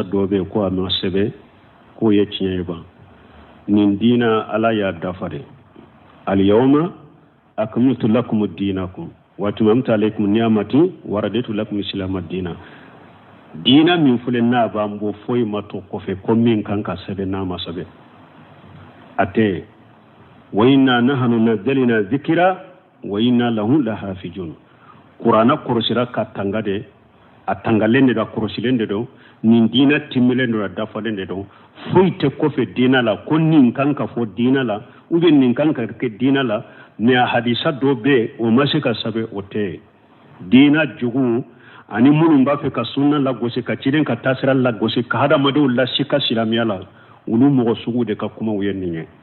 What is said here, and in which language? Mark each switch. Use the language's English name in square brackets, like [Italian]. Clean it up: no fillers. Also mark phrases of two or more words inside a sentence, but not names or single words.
[Bambara] dɔ bɛ ko a ma sɛbɛ ko ye tiɲɛ ye ban nin dina ala y'a dafare [Arabic] اليوم أكملت لكم دينكم وأتممت عليكم نعمتي ورضيت لكم [Bambara] islam dina dina min fule n'a b'an bɔ foyi ma to kɔfɛ ko min kan ka sɛbɛn n'a ma sɛbɛn a tɛ [Arabic] وإنا نحن نزلنا الذكر وإنا له لحافظون [Bambara] Qur'ana korosira ka tanga de a tangalen de da korosilen de do nin dina timilen do dafalen de do foyi tɛ kɔfɛ dina la ko nin kan ka fɔ dina la [French] ou bien [Bambara] nin kan ka kɛ dina la mais a hadisa dɔ bɛ o ma se ka sɛbɛn o tɛ dina jugu ani minnu b'a fɛ ka sunna lagosi ka ciden ka taasira lagosi ka hadamadenw lasi ka silamɛya la olu mɔgɔ sugu de ka kumaw ye nin ye